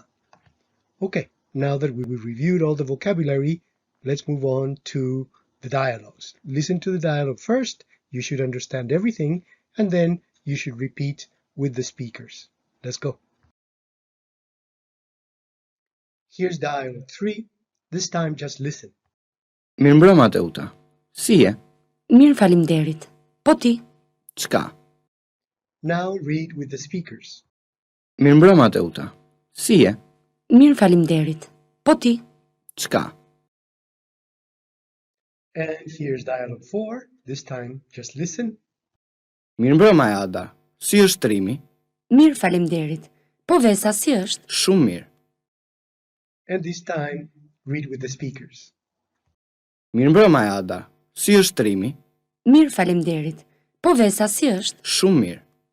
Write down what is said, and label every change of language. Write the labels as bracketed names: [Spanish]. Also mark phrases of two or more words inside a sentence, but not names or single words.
[English] Okay, now that we reviewed all the vocabulary, let's move on to the dialogues. Listen to the dialogue first, you should understand everything, and then you should repeat with the speakers. Let's go. Here's dialogue 3. This time just listen. [Albanian] Mirëmbrëma Teuta. Si je? Mirë faleminderit. Po ti? Çka? [English] Now read with the speakers. [Albanian] Mirëmbrëma Teuta. Si je? Mirë faleminderit. Po ti? Çka? [English] And here's dialogue 4. This time just listen. [Albanian] Mirëmbrëma Ada. Si është trimi? Mirë faleminderit. Po vesa si është? Shumë mirë. [English] And this time read with the speakers. [Albanian] Mirëmbrëma Ada. Si është trimi? Mirë faleminderit. Po vesa si është? Shumë mirë.